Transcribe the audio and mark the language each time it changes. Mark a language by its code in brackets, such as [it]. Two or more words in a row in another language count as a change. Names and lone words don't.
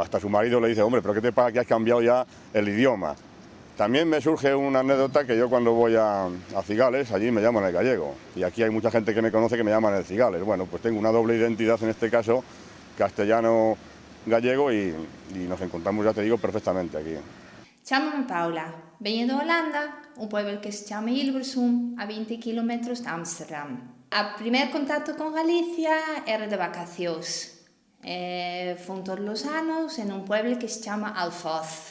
[es] Hasta su marido le dice, hombre, pero ¿qué te pasa que has cambiado ya el idioma? También me surge una anécdota que yo cuando voy a Cigales, allí me llaman el gallego. Y aquí hay mucha gente que me conoce que me llaman el Cigales. Bueno, pues tengo una doble identidad en este caso, castellano-gallego, y nos encontramos, ya te digo, perfectamente aquí. [gl] Chámame Paula, veño de Holanda, un pueblo que se chama Hilversum, a 20 km de Ámsterdam. O primer contacto con Galicia era de vacacións. Fun todos os anos en un pueblo que se chama Alfoz.